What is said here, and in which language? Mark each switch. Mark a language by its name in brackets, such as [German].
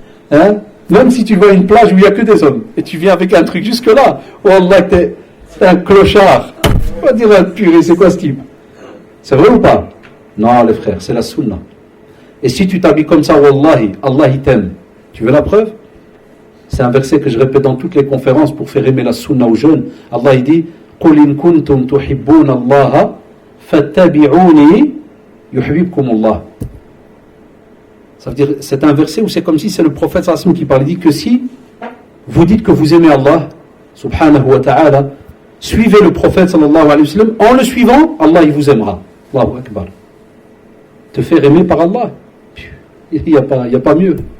[French] Hein? Même si tu vois une plage où il n'y a que des hommes, et tu viens avec un truc jusque-là, wallah, t'es un clochard. On va dire, purée, c'est quoi ce type? C'est vrai ou pas? Non, les frères, c'est la sunna. Et si tu t'habilles comme ça, wallahi, Allah il t'aime. Tu veux la preuve? C'est un verset que je répète dans toutes les conférences pour faire aimer la sunna aux jeunes. Allah il dit, [Arabic] قُلْ إِن كُنْتُمْ تُحِبُّونَ اللَّهَ فَاتَّبِعُونِي يُحْبِبْكُمُ اللَّهُ. [French] Ça veut dire, c'est un verset où c'est comme si c'est le prophète sallallahu alayhi wa sallam qui parle. Il dit que si vous dites que vous aimez Allah, subhanahu wa ta'ala, suivez le prophète sallallahu alayhi wa sallam. En le suivant, Allah il vous aimera. Allahu Akbar. Te faire aimer par Allah, il n'y a pas mieux.